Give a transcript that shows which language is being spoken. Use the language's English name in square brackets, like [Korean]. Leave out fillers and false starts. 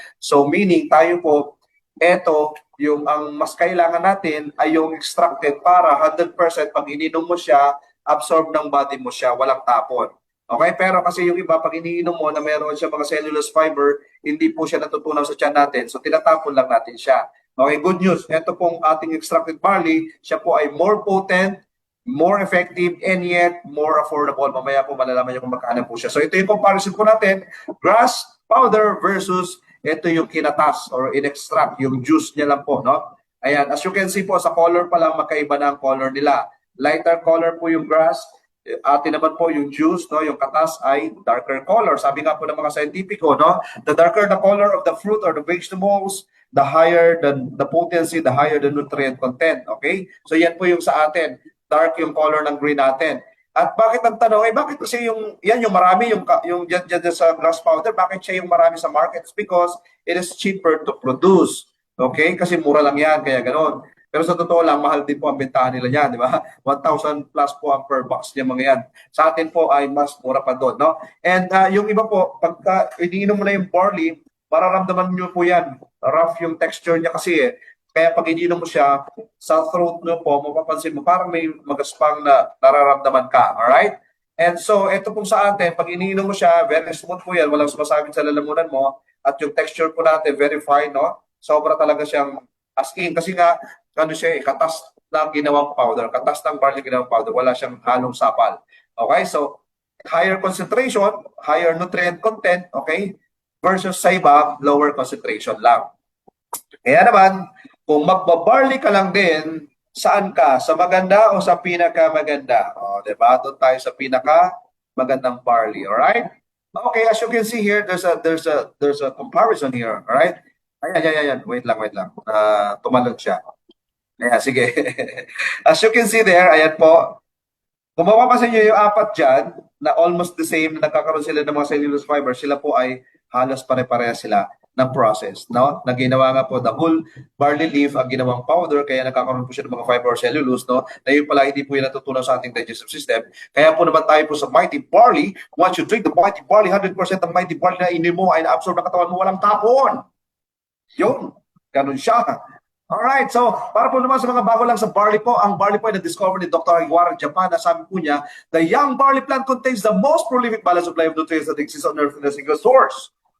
[Filipino] So meaning tayo po, eto, yung ang mas kailangan natin ay yung extracted para 100% pag ininom mo siya, absorb ng body mo siya, walang tapon. Okay, pero kasi yung iba, pag iniinom mo na meron siya mga cellulose fiber, hindi po siya natutunaw sa tiyan natin, so tinatapon lang natin siya. [English] Okay, good news. [Filipino] Ito pong ating [English] extracted barley, [Filipino] siya po ay [English] more potent, more effective, and yet more affordable. [Filipino] Mamaya po malalaman niyo kung magkano po siya. So ito yung comparison po natin, grass powder versus ito yung kinatas or in-extract, yung juice niya lang po, no? Ayan, as you can see po, sa color pa lang magkaiba na ang color nila. Lighter color po yung grass, atin naman po yung juice, no, yung katas ay darker color. Sabi nga po ng mga scientifico, [English] no, the darker the color of the fruit or the vegetables, the higher the potency, the higher the nutrient content. Okay? [Filipino] So yan po yung sa atin. Dark yung color ng green natin. At bakit ang tanong, bakit kasi yan yung marami, yung dyan sa grass powder, bakit siya yung marami sa markets? [English] Because it is cheaper to produce. [Filipino] Okay? Kasi mura lang yan, kaya ganoon. Pero sa totoo lang, mahal din po ang bentahan nila yan, di ba? 1,000 plus po ang per box niya mga yan. Sa atin po ay mas mura pa doon, no? And yung iba po, pagka iniinom mo na yung barley, mararamdaman nyo po yan. Rough yung texture niya kasi eh. Kaya pag iniinom mo siya, sa throat nyo po, mapapansin mo, parang may magaspang na nararamdaman ka, alright? And so, ito po sa atin, pag iniinom mo siya, very smooth po yan, walang sumasabit sa lalamunan mo. At yung texture po natin, very fine, no? Sobra talaga siyang as in. Kasi nga, ano siya, katas ng ginawang powder, katas ng barley ginawang powder, wala siyang halong sapal. [English] Okay, so, higher concentration, higher nutrient content, okay? [Filipino] Versus sa iba, lower concentration lang. Kaya naman, kung magbabarley ka lang din, saan ka? Sa maganda o sa pinakamaganda? O, diba? Doon tayo sa pinakamagandang barley, alright? [English] Okay, as you can see here, there's a comparison here, alright? [Filipino] Ayan. Wait lang. Tumalon siya. Ayan, sige. [English] As you can see there, [Filipino] ayan po, kung mapapansin nyo yung apat dyan, na [English] almost the same, [Filipino] na nagkakaroon sila ng mga cellulose fiber, sila po ay halos pare-pareha sila ng process, no? Na ginawa nga po, the whole barley leaf ang ginawang powder, kaya nagkakaroon po siya ng mga fiber or cellulose, no? Na yun pala hindi po yung natutunan sa ating digestive system. Kaya po naman tayo po sa Mighty Barley, [English] once you drink the Mighty Barley, [Filipino] 100% ng Mighty Barley na inim mo ay na-absorb ng katawan mo, walang tapon. Yun, ganun siya. Alright, so para po naman sa mga bago lang sa barley po, ang barley po ay na-discover ni Dr. Iwara Japan na sabi po niya, [English] the young barley plant contains the most prolific balance supply of nutrients that exists on earth in a single source.